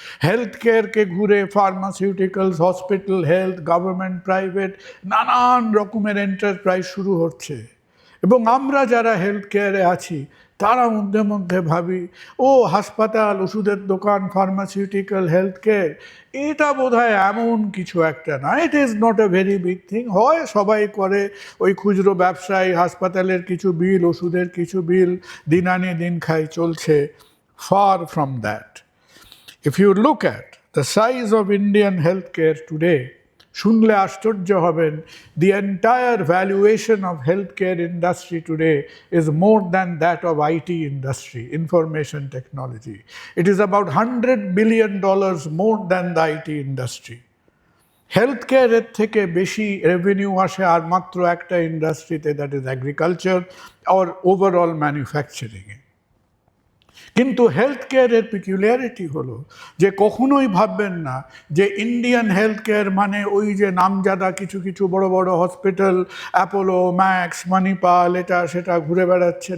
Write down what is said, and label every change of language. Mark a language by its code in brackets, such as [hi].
[bn] Health কেয়ারকে ঘুরে pharmaceuticals, hospital, health, government, private, নানান রকমের এন্টারপ্রাইজ শুরু হচ্ছে, এবং আমরা যারা হেলথ কেয়ারে আছি তারা মধ্যে মধ্যে ভাবি, ও হাসপাতাল, ওষুধের দোকান, ফার্মাসিউটিক্যাল, হেলথ কেয়ার, এটা বোধহয় এমন কিছু একটা না, [en] It is not a very big thing. [bn] হয় সবাই করে, ওই খুচরো ব্যবসায়ী, হাসপাতালের কিছু বিল, ওষুধের কিছু বিল, দিন আনি দিন খাই চলছে। [en] Far from that. If you look at the size of Indian health care today, [bn] শুনলে আশ্চর্য হবেন, [en] the entire valuation of healthcare industry today is more than that of IT industry, information technology. It is about $100 billion more than the IT industry. [bn] Health কেয়ারের থেকে বেশি revenue আসে আর মাত্র একটা ইন্ডাস্ট্রিতে, [en] That is agriculture or overall ম্যানুফ্যাকচারিংয়ে। [bn] কিন্তু health কেয়ারের পিকুলিয়ারিটি হলো যে কখনোই ভাববেন না যে ইন্ডিয়ান হেলথ কেয়ার মানে ওই যে নামজাদা কিছু কিছু বড় বড় হসপিটাল, অ্যাপোলো, ম্যাক্স, মণিপাল, এটা সেটা ঘুরে বেড়াচ্ছে।